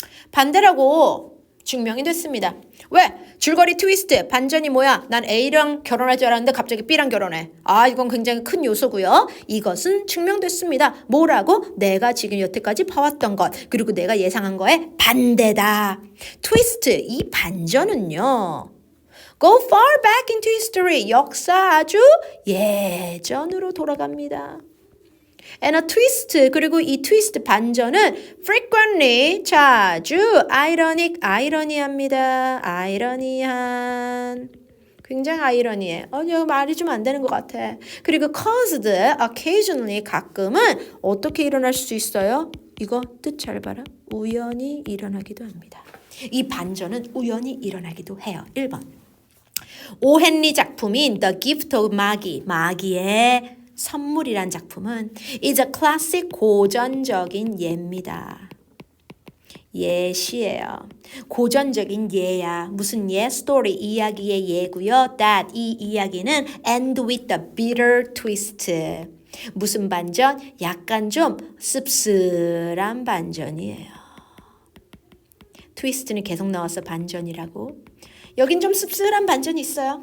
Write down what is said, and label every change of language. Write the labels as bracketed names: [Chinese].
[Korean] 반대라고 증명이 됐습니다. 왜? 줄거리 트위스트 반전이 뭐야? 난 A랑 결혼할 줄 알았는데 갑자기 B랑 결혼해. 이건 굉장히 큰 요소고요. 이것은 증명됐습니다. 뭐라고? 내가 지금 여태까지 봐왔던 것 그리고 내가 예상한 거에 반대다. 트위스트 이 반전은요. [English] Go far back into history [Korean] 역사 아주 예전으로 돌아갑니다. [English] And a twist [Korean] 그리고 이 트위스트 반전은 frequently 자주 ironic 아이러니합니다. 아이러니한 굉장히 아이러니해. 이거 말이 좀 안 되는 것 같아. 그리고 caused occasionally 가끔은 어떻게 일어날 수 있어요? 이거 뜻 잘 봐라. 우연히 일어나기도 합니다. 이 반전은 우연히 일어나기도 해요. 1번 오 헨리 작품인 The Gift of 마기의 선물이란 작품은 [English] is a classic [Korean] 고전적인 예입니다. 예시예요. 고전적인 예야. 무슨 예? 스토리 이야기의 예고요. [English] that [Korean] 이 이야기는 [English] end with a bitter twist. [Korean] 무슨 반전? 약간 좀 씁쓸한 반전이에요. 트위스트는 계속 나와서 반전이라고. 여긴 좀 씁쓸한 반전이 있어요.